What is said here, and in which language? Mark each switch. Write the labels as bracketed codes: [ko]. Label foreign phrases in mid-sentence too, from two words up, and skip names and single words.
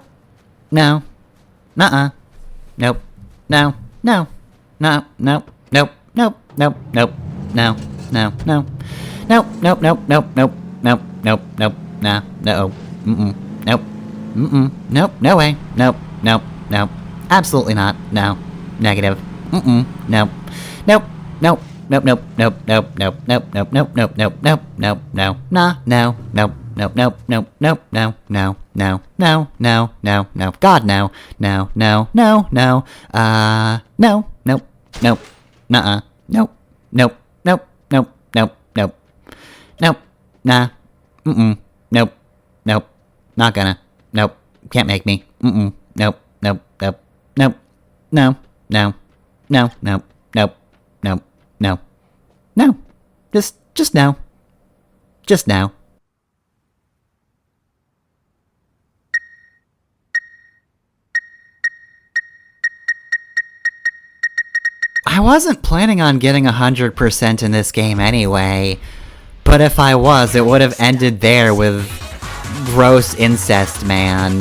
[en] No. Nuh-uh. Nope. No. No. No. Nope. Nope. Nope. Nope. Nope. No. No. No. Nope. Nope. Nope. Nope. Nope. Nope. Nope. Nope. Nah. No. Mm-mm. Nope. Mm-mm. Nope. No way. Nope. Nope. Nope. Absolutely not. No. Negative. Mm-mm. Nope. Nope. Nope. Nope. Nope. Nope. Nope. Nope. Nope. Nope. Nope. Nope. Nope. Nope. Nope. No. Nah. No. Nope. Nope. Nope. Nope. Nope. No. No. No. No. No. No. No. God, no. No. No. No. No. No. Nope. Nope. Nuh-uh. Nope. Nope. Nope. Nope. Nope. Nope. Nope. Nah. Mm-mm. Nope. Nope. Not gonna. Nope. Can't make me. Mm-mm. Nope. Nope. Nope. Nope. No. No. No. Nope. Nope. Nope. No. No. Just no. Just no. I wasn't planning on getting 100% in this game anyway, but if I was, it would have ended there with gross incest, man.